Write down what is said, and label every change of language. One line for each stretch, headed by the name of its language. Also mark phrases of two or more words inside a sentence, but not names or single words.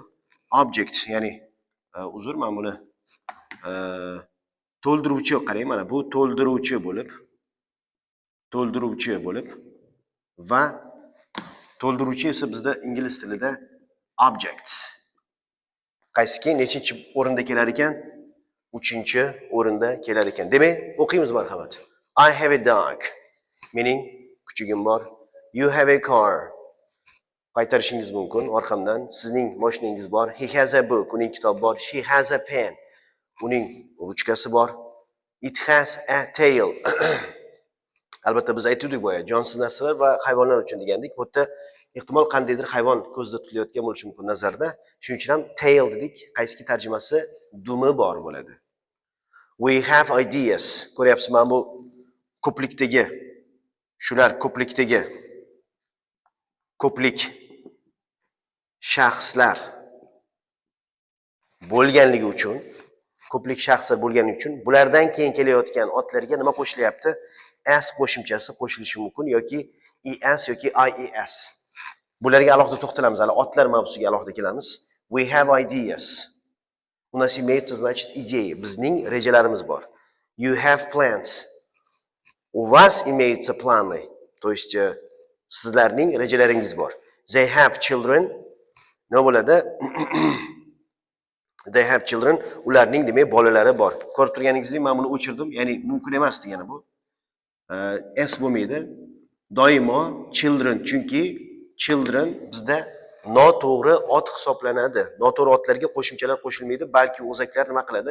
Uzbek: Object, ya'ni uzr, men buni to'ldiruvchi, qarang, mana bu to'ldiruvchi bo'lib va to'ldiruvchi esa bizda ingliz tilida objects. Qaysiki nechinchi o'rinda kelar ekan? 3-o'rinda kelar ekan. Demak, o'qiymiz marhamat.
English: I have a dog.
Uzbek: Mening kuchugim bor.
English: You have a car.
Uzbek: Qaytarishingiz mumkin orqamdan. Sizning mashinangiz bor.
English: He has a book.
Uzbek: Uning kitob bor.
English: She has a pen.
Uzbek: Uning ruchkasi bor.
English: It has a tail.
Uzbek: Albatta biz aytdik boya, jonsiz narsalar va hayvonlar uchun degandik. Bu yerda ehtimol qandaydir hayvon ko'zda tutilayotgan bo'lishi mumkin nazarda. Shuning uchun ham tail dedik. Qaysi tarjimasi dumi bor bo'ladi.
English: We have ideas.
Uzbek: Ko'ryapsizmi, mana bu ko'plikdagi shular ko'plik shaxslar bo'lganligi uchun, bulardan keyin kelayotgan otlarga nima qo'shilyapti? S qo'shimchasi qo'shilishi mumkin yoki es yoki ies. Bularga alohida to'xtalamiz, hali otlar mavzusiga alohida kelamiz.
English: We have ideas.
Russian: У нас имеется, значит, идеи.
Uzbek: Bizning rejalarimiz bor.
English: You have plans.
Russian: У вас имеются планы. То есть
Uzbek: sizlarning rejalaringiz bor.
English: They have children.
Uzbek: Nima bo'ladi?
English: They have children.
Uzbek: Ularning demak bolalari bor. Ko'rib turganingizdek, men buni o'chirdim. Ya'ni mumkin emas degani bu. S bo'lmaydi. Doimo children, chunki children bizda noto'g'ri ot hisoblanadi. Noto'g'ri otlarga qo'shimchalar qo'shilmaydi, balki o'zaklar nima qiladi?